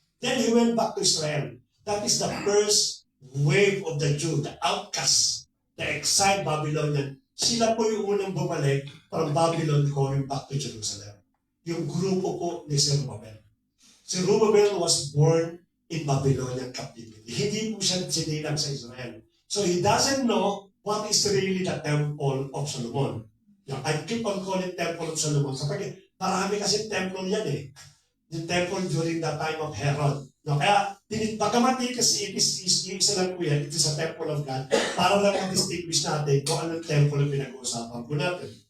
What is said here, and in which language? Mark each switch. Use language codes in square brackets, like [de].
[en] Then he went back to Israel. That is the first wave of the Jew, the outcasts, the exiled Babylonian. [tl] Sila po yung unang bumalik [en] from Babylon going back to Jerusalem. [tl] Yung grupo po ni [en] Zerubbabel. Zerubbabel was born in Babylonian captivity. [tl] Hindi po siya sinilang sa Israel. [en] So he doesn't know what is really the Temple of Solomon. I keep on calling Temple of Solomon. [tl] Sapagkat marami kasi temple yan eh. [en] The temple during the time of Herod. [tl] No, kaya, bagamat kasi it is isa lang po yan, [en] it is a temple of God, [tl] para lang ma-distinguish natin kung anong temple ang pinag-uusapan po natin.